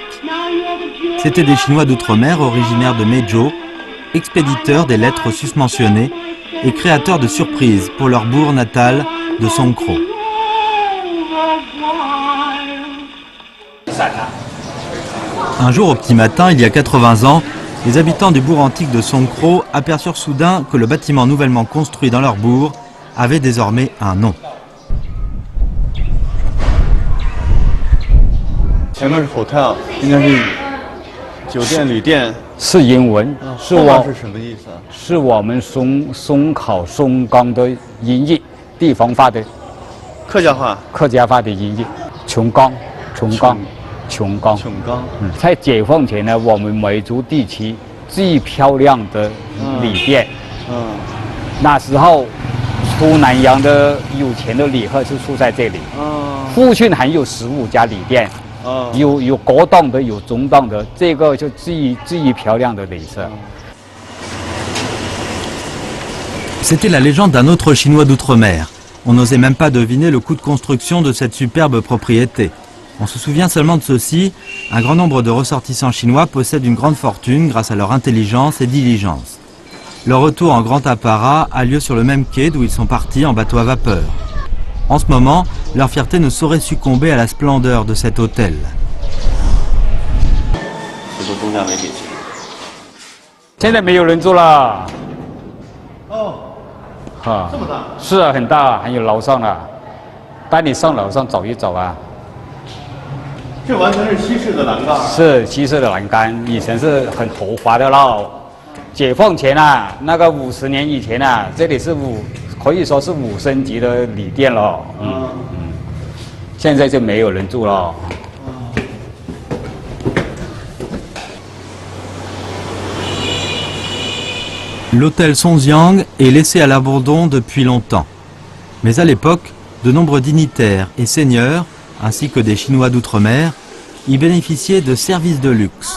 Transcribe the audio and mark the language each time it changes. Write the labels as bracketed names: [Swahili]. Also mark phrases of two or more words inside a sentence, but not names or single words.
[French] C'étaient des Chinois d'outre-mer originaires de Meizhou, expéditeurs des lettres susmentionnées et créateurs de surprises pour leur bourg natal de Songkro. Un jour au petit matin, il y a 80 ans, les habitants du bourg antique de Songkro aperçurent soudain que le bâtiment nouvellement construit dans leur bourg avait désormais un nom. [Chinese] 前面是 hotel， 应该是酒店、旅店。是英文，是什么意思啊？是我们松考松冈的音译，地方话的客家话。客家话的音译，琼冈。在解放前呢，我们梅州地区最漂亮的旅店。那时候出南洋的有钱的旅客是住在这里。附近还有15家旅店。有高档的，有中档的，这个就最漂亮的旅社。 [French] C'était la légende d'un autre Chinois d'outre-mer. On n'osait même pas deviner le coût de construction de cette superbe propriété. On se souvient seulement de ceci, un grand nombre de ressortissants chinois possèdent une grande fortune grâce à leur intelligence et diligence. Leur retour en grand apparat a lieu sur le même quai d'où ils sont partis en bateau à vapeur. En ce moment, leur fierté ne saurait succomber à la splendeur de cet hôtel. [Chinese] 现在没有人住了。哦，哈，这么大？是啊，很大，还有楼上了。带你上楼上走一走啊。这完全是西式的栏杆。是西式的栏杆，以前是很豪华的喽。解放前啊，那个50年以前啊，这里是可以说是5星级的旅店了。现在就没有人住了。 [French] L'hôtel Songjiang est laissé à l'abandon depuis longtemps. Mais à l'époque, de nombreux dignitaires et seigneurs, ainsi que des Chinois d'outre-mer, y bénéficiaient de services de luxe.